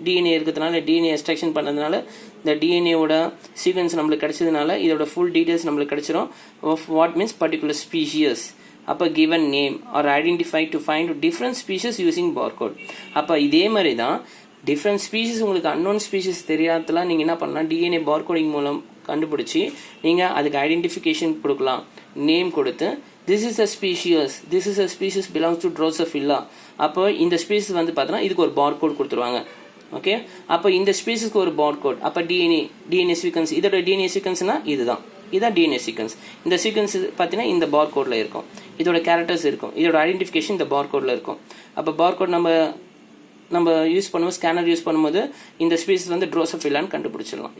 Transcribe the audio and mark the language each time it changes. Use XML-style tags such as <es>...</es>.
<ta>DNA இருக்கிறதுனால DNA extraction பண்ணுறதுனால இந்த டிஎன்ஏவோட சீக்வன்ஸ் நம்மளுக்கு கிடைச்சதுனால இதோட ஃபுல் டீட்டெயில்ஸ் நம்மளுக்கு கிடைச்சிடும் of what means particular species.</ta> <en>அப்போ given name or identify to find different species using barcode.</en> <ta>அப்போ இதே மாதிரி தான் டிஃப்ரெண்ட் ஸ்பீஷிஸ் உங்களுக்கு அன்னோன் ஸ்பீஷிஸ் தெரியாதலாம் நீங்கள் என்ன பண்ணலாம், டிஎன்ஏ பார்கோடிங் மூலம் கண்டுபிடிச்சி நீங்கள் அதுக்கு ஐடென்டிஃபிகேஷன் கொடுக்கலாம்.</ta> <en>Name கொடுத்து this is a species belongs to Drosophila.</en> <ta>அப்போ இந்த ஸ்பீஷிஸ் வந்து பார்த்தோன்னா இதுக்கு ஒரு பார்கோட் கொடுத்துருவாங்க. ஓகே, அப்போ இந்த ஸ்பீஷிஸ்க்கு ஒரு பார்கோட். அப்போ டிஎன்ஏ சீக்வன்ஸ், இதோட டிஎன்ஏ சீக்வன்ஸ்னா இதுதான் டிஎன்ஏ சீக்வன்ஸ். இந்த சீக்வன்ஸ் பார்த்தீங்கன்னா இந்த பார்கோடில் இருக்கும், இதோட கேரக்டர்ஸ் இருக்கும், இதோட ஐடென்டிஃபிகேஷன் இந்த பார்கோடில் இருக்கும். அப்போ பார்கோட் நம்ம யூஸ் பண்ணும்போது, ஸ்கேனர் யூஸ் பண்ணும்போது இந்த ஸ்பீஷிஸ் வந்து ட்ரோசோஃபிலான்னு கண்டுபிடிச்சிடலாம்.</ta>